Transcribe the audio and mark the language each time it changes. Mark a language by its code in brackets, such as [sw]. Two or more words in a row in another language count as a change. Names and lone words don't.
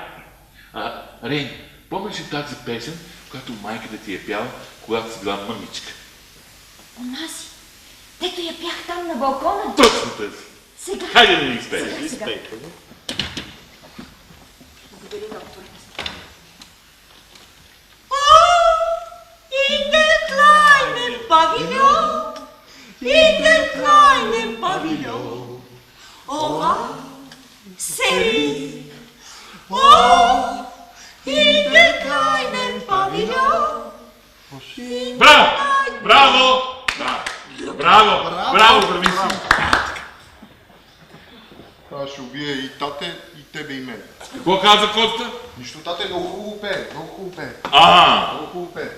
[bg] Рейн, помниш ли тази песен, която майката ти е пяла, когато си била мъничка? Онази, дето я пях там на балкона. Точно тази. Сега. Хайде да ни изпеем. Изпейте. Благодаря, докторе. [de] In der kleinen Pavillon, oh, Serie, oh, in der kleinen Pavillon. [bg] Браво! Браво! Браво, брависи! Аз ще убия и тате, и тебе, и мен. Какво каза Коста? Нищо, тате, много хубаво пее, много хубаво пее. А, Много хубаво пее.